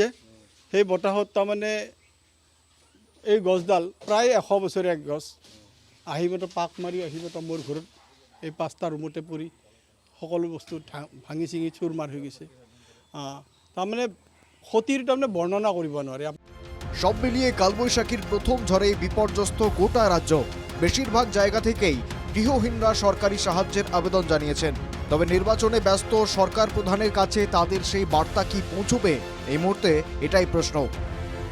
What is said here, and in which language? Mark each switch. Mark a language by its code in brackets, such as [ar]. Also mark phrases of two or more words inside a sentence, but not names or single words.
[as] সেই বতাহত তাৰমানে এই গছডাল প্ৰায় 100 বছৰীয়া গছ আহি মাত্ৰ পাক মাৰি আহি মাত্ৰ মোৰ ঘৰত এই 5টা ৰুমতে পৰি সকলো বস্তু ভাঙি চিঙি চুৰমাৰ হৈ গৈছে। তাৰমানে ক্ষতিৰ তাৰমানে বৰ্ণনা কৰিব নোৱাৰি। [bn] সব মিলিয়ে কালবৈশাখীর প্রথম ঝড়ে বিপর্যস্ত গোটা রাজ্য। বেশিরভাগ জায়গা থেকেই গৃহহীনরা সরকারি সাহায্যের আবেদন জানিয়েছেন। তবে নির্বাচনে ব্যস্ত সরকার প্রধানের কাছে তাদের সেই বার্তা কি পৌঁছবে, এই মুহূর্তে এটাই প্রশ্ন।